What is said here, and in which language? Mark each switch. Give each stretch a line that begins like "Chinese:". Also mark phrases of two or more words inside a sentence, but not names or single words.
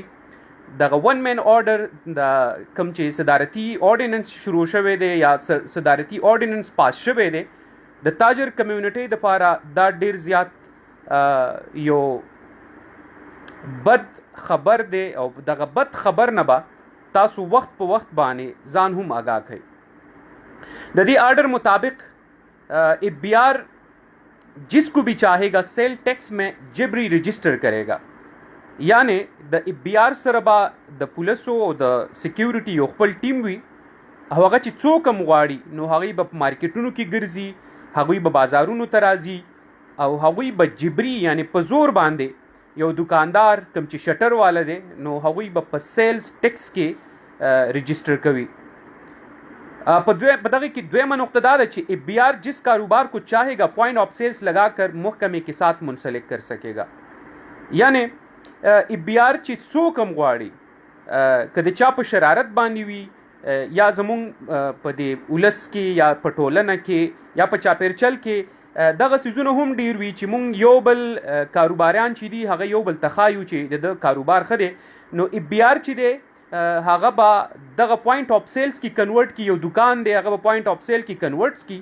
Pashto: دغه ون مین آرډر د کم چې صدارتي آرډیننس شروع شوی دی یا صدارتي آرډیننس پاس شوی دی، د تاجر کمیونټي دپاره دا ډیر زیات یو بد خبر دی او دغه بد خبر نه به تاسو وخت په وخت باندې ځان هم آگاہ کړئ.
Urdu: د دې آرڈر مطابق ایبیار جس کو بھی چاہے گا
English: sale tax
Urdu: میں جبری رجسٹر کرے گا.
Pashto: یعنی د ایبیار سره به د پولیسو او د سکیورټي یو خپل ټیم وي، هغه چې څوک هم غواړي نو هغوی به په مارکیټونو کې ګرځي، هغوی به بازارونو ته راځي او هغوی به جبري یعنی په زور باندې یو دکاندار کم چې شټر والا دی نو هغوی به په
English: sales tax
Pashto: کې رجسٹر کوي. په دغه کې دویمه نقطه دا ده چې
Urdu: ایبیار جس کاروبار کو چاہے گا
English: point of sales
Urdu: لگا کر محکمے کے ساتھ منسلک کر سکے گا.
Pashto: یعنی ایبیار چې څوک هم غواړي که د چا په شرارت باندې وي یا زمونږ په دې ولس کې یا په ټولنه کې یا په چاپیرچل کې دغه څیزونه هم ډیر وي چې مونږ یو بل کاروباریان چې دي هغه یو بل تخایو چې د کاروبار ښه دی، نو ایبیار چې دی هغه به دغه
English: point of sales
Pashto: کې کنورټ کی، یو دکان دی هغه به
English: point of sale
Pashto: کې کنورټس کی.